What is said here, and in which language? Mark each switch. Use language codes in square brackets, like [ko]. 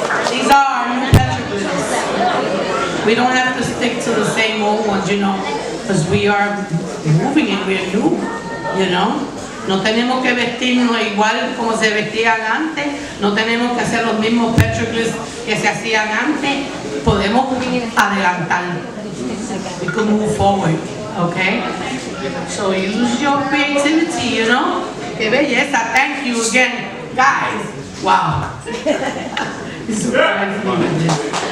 [en] These are our new petroglyphs. We don't have to stick to the same old ones, you know, because we are moving it, we're new, you know. [es] No tenemos que vestirnos igual como se vestían antes, no tenemos que hacer los mismos petroglyphs que se hacían antes, podemos adelantar. [en] We can move forward, okay? So use your creativity, you know. [es] Qué belleza, [en] thank you again. Guys, wow. You surprised me with this.